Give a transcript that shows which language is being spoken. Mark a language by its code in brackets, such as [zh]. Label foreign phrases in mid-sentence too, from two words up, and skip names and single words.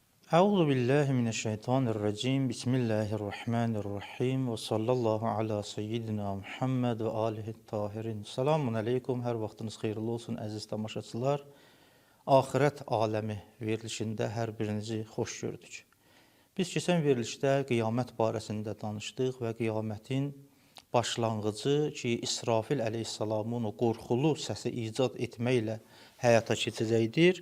[ar] أعوذ بالله من الشيطان الرجيم بسم الله الرحمن الرحيم. وصلى الله على سيدنا محمد وآله الطاهرين. سلام عليكم. [az] Hər vaxtınız xeyirli olsun əziz tamaşaçılar. Axirət aləmi verilişində hər birinizi xoş gördük. Biz keçən verilişdə qiyamət barəsində danışdıq və qiyamətin başlanğıcı ki, İsrafil əleyhissalamın o qorxulu səsi icad etməklə həyata keçəcəkdir.